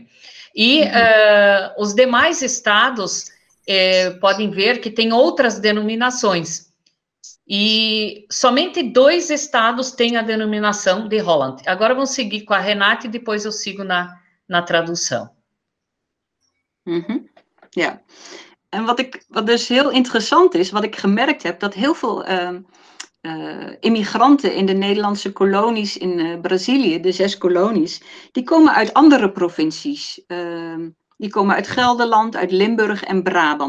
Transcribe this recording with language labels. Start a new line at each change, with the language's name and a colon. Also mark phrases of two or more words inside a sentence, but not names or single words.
Portuguese: E os demais estados podem ver que tem outras denominações. E somente 2 estados têm a denominação de Holland. Agora vamos seguir com a Renate e depois eu sigo na tradução.
Dutch: Ja. En wat dus heel interessant is, wat ik gemerkt heb, dat heel veel immigranten in de Nederlandse kolonies in Brazilië, de 6 kolonies, die komen uit andere provincies. Die komen uit Gelderland, uit Limburg en Brabant.